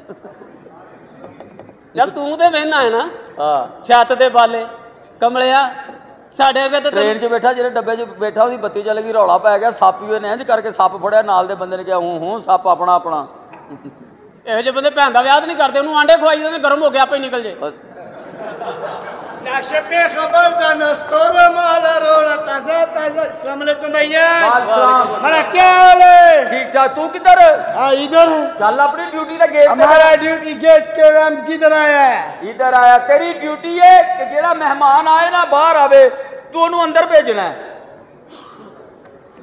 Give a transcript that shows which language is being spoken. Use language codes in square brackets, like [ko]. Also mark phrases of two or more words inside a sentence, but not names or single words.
[pa] ਜਦ ਤੂੰ ਤੇ ਵੇਖਣਾ ਹੈ ਨਾ ਹਾਂ, ਛੱਤ ਦੇ ਬਾਲੇ। ਕਮਲਿਆ ਸਾਡੇ ਵਰਗੇ ਤਾਂ ਟ੍ਰੇਨ 'ਚ ਬੈਠਾ, ਜਿਹੜੇ ਡੱਬੇ 'ਚ ਬੈਠਾ ਉਹਦੀ ਬੱਤੀ ਚੱਲ ਗਈ, ਰੌਲਾ ਪੈ ਗਿਆ, ਸੱਪ ਹੀ ਉਹਨੇ ਇੰਝ ਕਰਕੇ ਸੱਪ ਫੜਿਆ। ਨਾਲ ਦੇ ਬੰਦੇ ਨੇ ਕਿਹਾ ਹੂੰ ਸੱਪ ਆਪਣਾ। ਇਹੋ ਜਿਹੇ ਬੰਦੇ ਭੈਣ ਦਾ ਵਿਆਹ ਨਹੀਂ ਕਰਦੇ, ਉਹਨੂੰ ਆਂਡੇ ਖਵਾਈ ਜਾਂਦੇ, ਗਰਮ ਹੋ ਗਿਆ ਆਪੇ ਨਿਕਲ ਜੇ। नाशे खबर दा नस्तोर माला रोड़ा ताजा ताजा। [ar] السلام عليكم [hi] भैया। हमारा क्या हाल है? ठीक ठाक। तू किधर? हाँ इधर। चल अपनी ड्यूटी का गेट। हमारा ड्यूटी गेट के हम किधर आया है? इधर आया। तेरी ड्यूटी है कि जेड़ा मेहमान आए ना बाहर आवे तू उन्हें अंदर भेजना है।